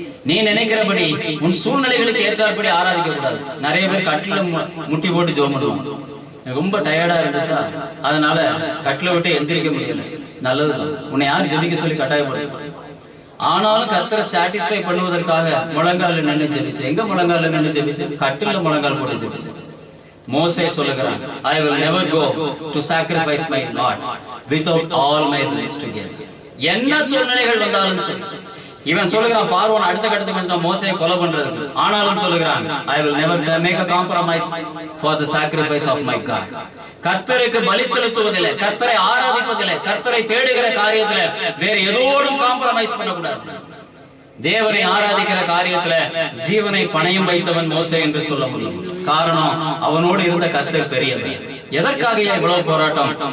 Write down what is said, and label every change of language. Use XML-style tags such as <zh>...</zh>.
<ta>நீ நினைக்கிறபடி உன் சூழ்நிலைகளுக்கு ஏற்றாற்படி ஆராதிக்க கூடாது. நிறைய பேர் கட்டில முட்டி போட்டு ஜெபம் பண்ணுவாங்க. ரொம்ப டயர்டா இருந்துச்சா அதனால கட்டில விட்டு எந்திரிக்க முடியல. நல்லதுதான், உன்னை யார் ஜெபிக்க சொல்லி கட்டாயப்படுத்த. ஆனாலும் கர்த்தரை சாட்டிஸ்ஃபை பண்ணுவதற்காக முழங்கால நின்று ஜெபிச்சு. எங்க முழங்கால நின்று ஜெபிச்சு? கட்டில முழங்கால் போட்டு ஜெபிச்சு. மோசே சொல்லுகிறான்,</ta> <en>I will never go to sacrifice my Lord without all my needs together.</en> <ta>என்ன சூழ்நிலைகள் வந்தாலும் சரி. இவன் சொல்லுகிறான், பார்வோன் அடுத்த கட்டத்துக்கு வந்து மோசையை கொலை பண்றதுக்கு. ஆனாலும் சொல்லுகிறான்,</ta> <en>I will never make a compromise for the sacrifice of my God.</en> <ta>கர்த்தருக்கு பலி செலுத்துவதில்லை, கர்த்தரை ஆராதிப்பதில்லை, கர்த்தரை தேடுகிற காரியத்துல வேற எதோடும் காம்ப்ரமைஸ் பண்ணக்கூடாது. தேவனை ஆராதிக்கிற காரியத்துல ஜீவனை பணயம் வைத்தவன் மோசே என்று சொல்ல முடியும். காரணம், அவனோடு இருந்த கர்த்தர் பெரியவர். எதற்காக இவ்வளவு போராட்டம்?</ta>